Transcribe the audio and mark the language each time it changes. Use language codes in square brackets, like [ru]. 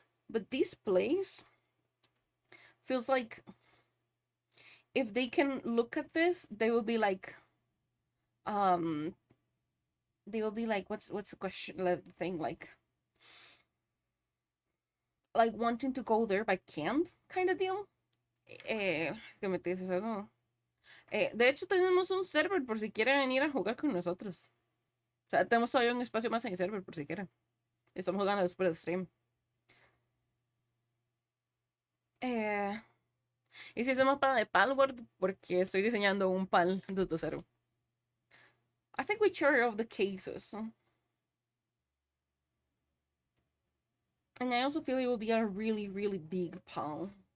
[en] But this place feels like if they can look at this, they will be like, um, they will be like, what's the question? The thing like wanting to go there but can't, kind of deal. [es] Es que metí ese juego. De hecho, tenemos un server por si quieren venir a jugar con nosotros. O sea, tenemos todavía un espacio más en el server por si quieren. Estamos jugando después del stream. Eh, Hice ese mapa de Palworld porque estoy diseñando un pal desde cero. [en] I think we share of the cases. And I also feel it will be a really, really big pal.